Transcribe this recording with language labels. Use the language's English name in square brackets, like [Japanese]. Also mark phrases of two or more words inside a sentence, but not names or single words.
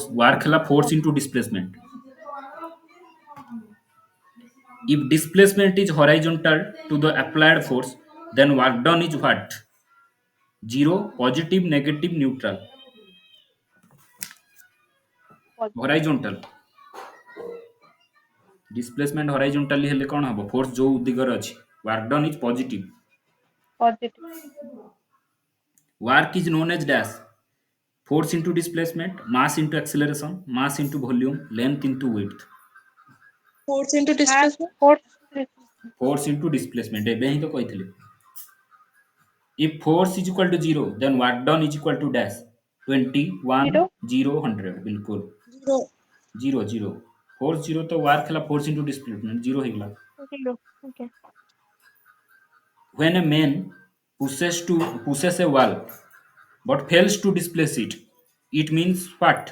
[English] Work ହେଲା force into displacement. If displacement is horizontal to the applied force, then work done is what? Zero, positive, negative, neutral. Horizontal. Displacement horizontally [Odia] ହେଲେ କ'ଣ ହବ? Force ଯୋଉ ଦିଗରେ ଅଛି. [English] Work done is positive. Work is known as dash. Force into displacement, mass into acceleration, mass into volume, length into width. Force into displacement. Force into displacement. [Odia] ଏବେ ହିଁ ତ କହିଥିଲି. [English] If force is equal to 0, then work done is equal to dash. 20, 1, 0, 100. बिल्कुल. Zero. 0. Force 0 तो work ହେଲା force into displacement. 0 ହେଇଗଲା. Zero. Okay. When a man pushes a wall but fails to displace it, it means what?